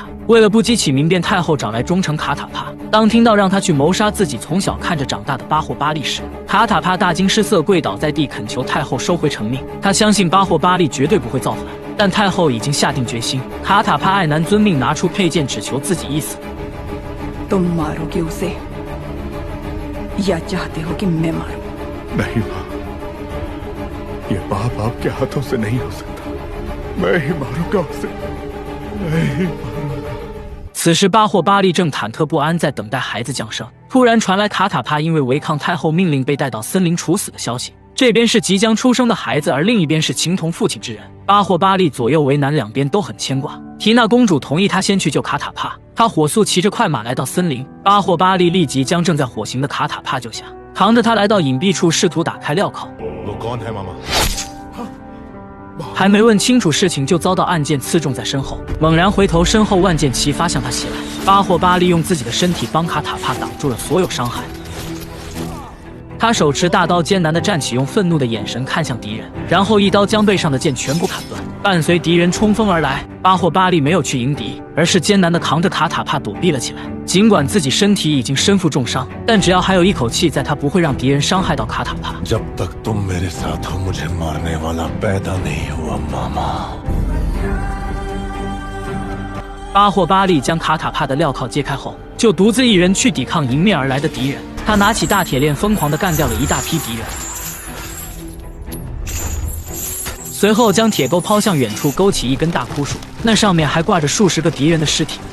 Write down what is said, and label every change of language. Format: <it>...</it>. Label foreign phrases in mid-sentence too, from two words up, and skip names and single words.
<zh>为了不激起民变，太后找来忠臣卡塔帕。当听到让他去谋杀自己从小看着长大的巴霍巴利时，卡塔帕大惊失色，跪倒在地恳求太后收回成命。他相信巴霍巴利绝对不会造反，但太后已经下定决心。卡塔帕爱男遵命，拿出佩剑，只求自己一死。</zh> <hi>तुम मारोगे उसे या चाहते हो कि मैं मारूं? नहीं मां, ये बाप आपके हाथों से नहीं हो सकता। मैं ही मारूंगा उसे, मैं ही मारूंगा।</hi> <zh>此时巴霍巴利正忐忑不安，在等待孩子降生。突然传来卡塔帕因为违抗太后命令被带到森林处死的消息。这边是即将出生的孩子，而另一边是情同父亲之人。巴霍巴利左右为难，两边都很牵挂。缇娜公主同意他先去救卡塔帕，他火速骑着快马来到森林。巴霍巴利立即将正在火刑的卡塔帕救下，扛着他来到隐蔽处，试图打开镣铐。</zh> <hi>वो कौन है मामा?</hi> <zh>还没问清楚事情，就遭到暗箭刺中在身后。猛然回头，身后万箭齐发向他袭来。巴霍巴利用自己的身体帮卡塔帕挡住了所有伤害。他手持大刀，艰难地站起，用愤怒的眼神看向敌人，然后一刀将背上的剑全部砍断。伴随敌人冲锋而来，巴霍巴利没有去迎敌，而是艰难地扛着卡塔帕躲避了起来。尽管自己身体已经身负重伤，但只要还有一口气在，他不会让敌人伤害到卡塔帕。</zh> <hi>जब तक तुम मेरे साथ हो, मुझे मारने वाला पैदा नहीं हुआ मामा。</hi> <zh>巴霍巴利将卡塔帕的镣铐揭开后，就独自一人去抵抗迎面而来的敌人。他拿起大铁链，疯狂地干掉了一大批敌人，随后将铁钩抛向远处，勾起一根大枯树，那上面还挂着数十个敌人的尸体。</zh>